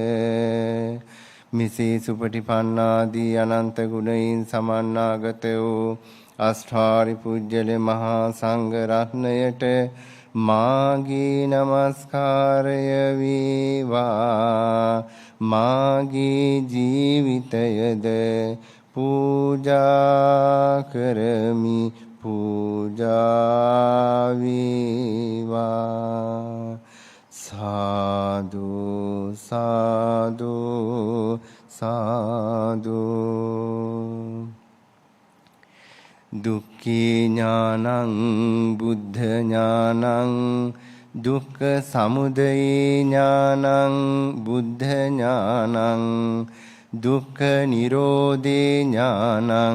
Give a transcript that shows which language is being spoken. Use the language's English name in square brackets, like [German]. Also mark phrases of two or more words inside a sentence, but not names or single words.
[Sinhala] මිසේ සුපටිපන්නාදී අනන්ත ගුණයින් සමන්නාගත වූ අෂ්ටාරි පුජ්‍යල මහා සංඝ රත්නයට මාගේ නමස්කාරය වේවා. මාගේ ජීවිතයද පූජා කරමි පූජා වේවා. සාදු සාදු සාදු. [Pali] දුක්ඛේ ඥානං බුද්ධ ඥානං දුක්ඛ සමුදය ඥානං බුද්ධ ඥානං දුක්ඛ නිරෝධේ ඥානං